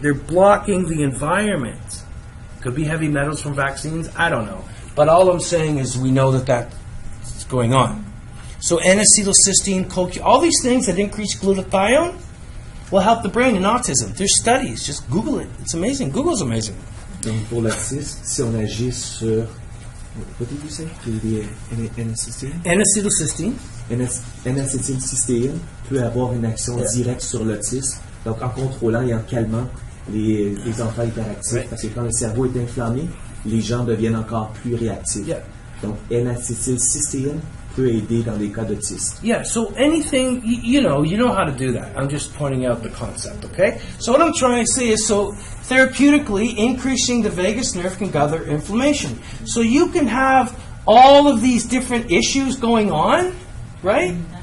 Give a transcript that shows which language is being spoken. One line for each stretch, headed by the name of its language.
English: They're blocking the environment. Could be heavy metals from vaccines, I don't know. But all I'm saying is we know that that's going on. So N-acetylcysteine, CoQ, all these things that increase glutathione will help the brain in autism. There's studies, just Google it. It's amazing. Google's amazing.
French: Donc pour l'autisme, si on agit sur...
English: What did you say? N-acetylcysteine? N-acetylcysteine.
French: N-acetylcystéine peut avoir une action directe sur l'autisme, donc en contrôlant et en calmant les enfants hyperactifs, parce que quand le cerveau est inflammé, les gens deviennent encore plus réactifs.
English: Yeah.
French: Donc N-acetylcystéine peut aider dans les cas d'autisme.
English: Yeah, so anything, you know how to do that. I'm just pointing out the concept, okay? So what I'm trying to say is, so therapeutically, increasing the vagus nerve can gather inflammation. So you can have all of these different issues going on, right?